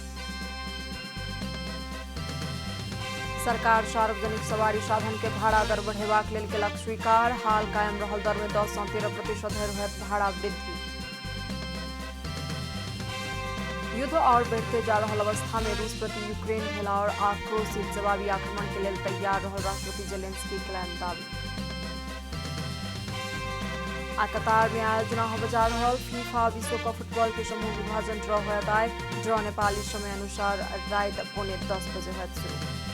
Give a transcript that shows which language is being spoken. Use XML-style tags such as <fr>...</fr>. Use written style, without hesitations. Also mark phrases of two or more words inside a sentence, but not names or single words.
<mai>सरकार सार्वजनिक सवारी साधन के भाड़ा दर बढ़ेबाक लेल केलक स्वीकार। हाल कायम रहल दर में 10 सँ 13% धरि होयत भाड़ा वृद्धि। युद्ध और बढ़ते जा रहल अवस्था में रूस प्रति यूक्रेन भेला और आक्रोशित जवाबी आक्रमण के लेल तैयार रहल राष्ट्रपति जेलेंस्की केलनि दावी। आ कतार में आयोजना होबे जा रहल फीफा विश्व कप फुटबॉल के समूह विभाजन ड्रॉ होयत। आइ ड्रॉ नेपाली समय अनुसार रात 9:45 बजे होयत शुरू।</mai>